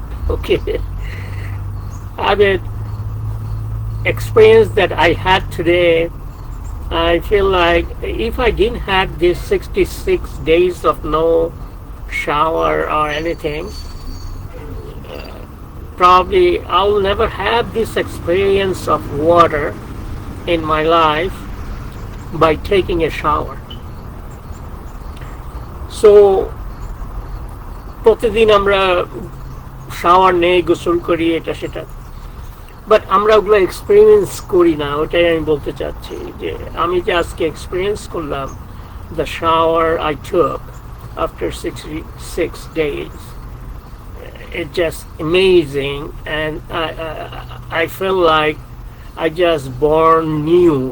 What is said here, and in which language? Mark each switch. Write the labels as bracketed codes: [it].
[en] Okay, I mean, experience that I had today, I feel like if I didn't have these 66 days of no shower or anything, probably I'll never have this experience of water in my life by taking a shower. [bn] So প্রতিদিন আমরা shower নেই, গোসল করি, এটা সেটা, but আমরা ওগুলো experience করি না. ওটাই আমি বলতে চাচ্ছি, যে আমি যে আজকে এক্সপিরিয়েন্স করলাম [en] the shower I took after 66 days, it's just amazing, and I feel like I just born new.